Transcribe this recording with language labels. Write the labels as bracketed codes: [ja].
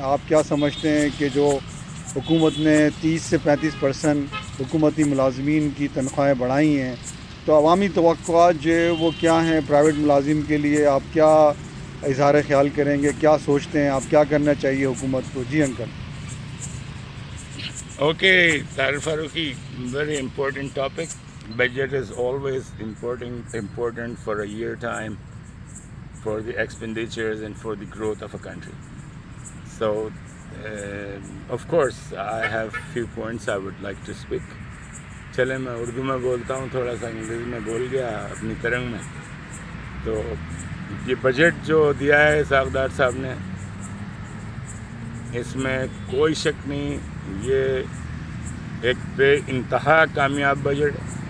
[ur] آپ کیا سمجھتے ہیں کہ جو حکومت نے 30 سے 35% حکومتی ملازمین کی تنخواہیں بڑھائی ہیں, تو عوامی توقعات جو ہے وہ کیا ہیں پرائیویٹ ملازم کے لیے؟ آپ کیا اظہار خیال کریں گے, کیا سوچتے ہیں آپ, کیا کرنا چاہیے حکومت کو؟ جی uncle. [en] Okay, Tahir Farooqi, very important topic. Budget is always important for a year time for the expenditures and for the growth of a country. So, of course, I have few points I would like to speak. [ur] چلے میں اردو میں بولتا ہوں, تھوڑا سا انگریزی میں بول گیا اپنی ترنگ میں. تو یہ بجٹ جو دیا ہے اسحاق ڈار صاحب نے, اس میں کوئی شک نہیں یہ ایک بے انتہا کامیاب بجٹ ہے.